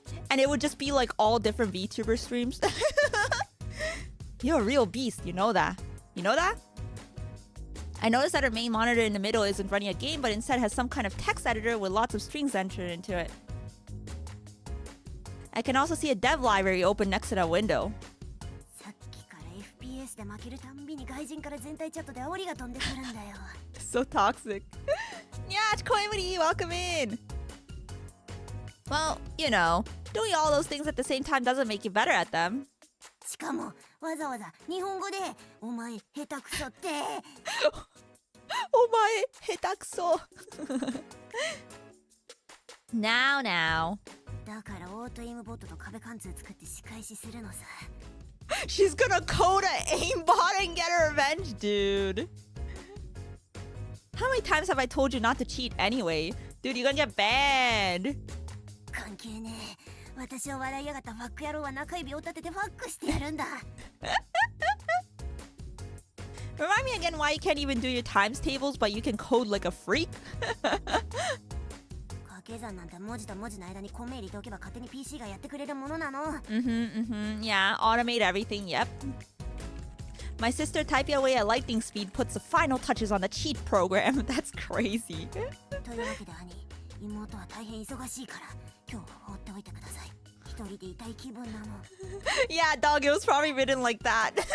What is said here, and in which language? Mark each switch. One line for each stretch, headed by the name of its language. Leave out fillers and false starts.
English: And it would just be like all different VTuber streams. You're a real beast, you know that. You know that? I noticed that our main monitor in the middle isn't running a game, but instead has some kind of text editor with lots of strings entered into it. I can also see a dev library open next to that window.
Japanese: さっきから FPS で負けるたんびに外人から全体チャットで煽りが飛んでくるんだよ。
English: So toxic. Yeah, Emuri, welcome in. Well, you know, doing all those things at the same time doesn't make you better at them.
Japanese: しかもわざわざ日本語でお前下手くそって。お前下手くそ。
English: Now.
Japanese: だからオートエイムボットと壁貫通作って仕返しするのさ。
English: She's gonna code an aimbot and get her revenge, dude. How many times have I told you not to cheat anyway? Dude, you're gonna get banned.
Japanese: 関係ねえ。私を笑いやがったファック野郎は中指を立ててファックしてやるんだ。
English: Remind me again why you can't even do your times tables, but you can code like a freak?
Japanese: 掛け算なんて文字と文字の間にコンメ入れておけば勝手に PC がやってくれるものなの。
English: Yeah, automate everything, yep. My sister typing away at lightning speed puts the final touches on the cheat program. That's crazy.
Japanese: というわけで兄、妹は大変忙しいから今日は放っておいてください。一人でいたい気分なの。
English: Yeah, dog, it was probably written like that.